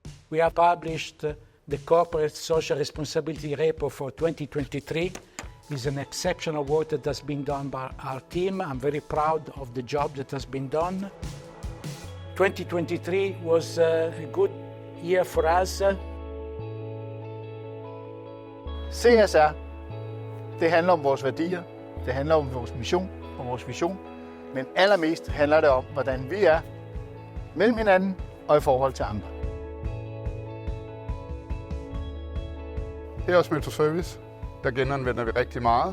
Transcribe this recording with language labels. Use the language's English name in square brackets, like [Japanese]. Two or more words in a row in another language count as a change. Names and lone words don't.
[English] We have published the Corporate Social Responsibility Report for 2023. It's an exceptional work that has been done by our team. I'm very proud of the job that has been done. 2023 was a good year for us. [Danish] CSR, det handler om vores værdier, det handler om vores mission og vores vision, men allermest handler det om, hvordan vi er mellem hinanden og i forhold til andre. Her hos Metro Service, der genanvender vi rigtig meget.